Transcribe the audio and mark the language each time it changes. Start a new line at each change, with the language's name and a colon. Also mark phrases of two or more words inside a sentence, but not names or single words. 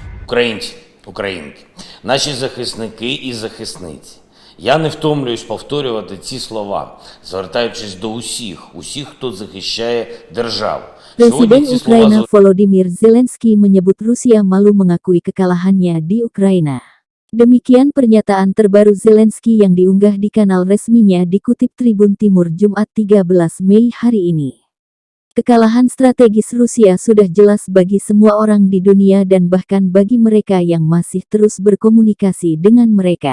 Ukrainian: Українці, українки, наші захисники і захисниці. Я не втомлююсь повторювати ці слова, звертаючись до усіх, хто захищає державу.
Indonesian: Presiden Ukraina Volodymyr Zelensky menyebut Rusia malu mengakui kekalahannya di Ukraina. Demikian pernyataan terbaru Zelensky yang diunggah di kanal resminya dikutip Tribun Timur Jumat 13 Mei hari ini. Kekalahan strategis Rusia sudah jelas bagi semua orang di dunia dan bahkan bagi mereka yang masih terus berkomunikasi dengan mereka.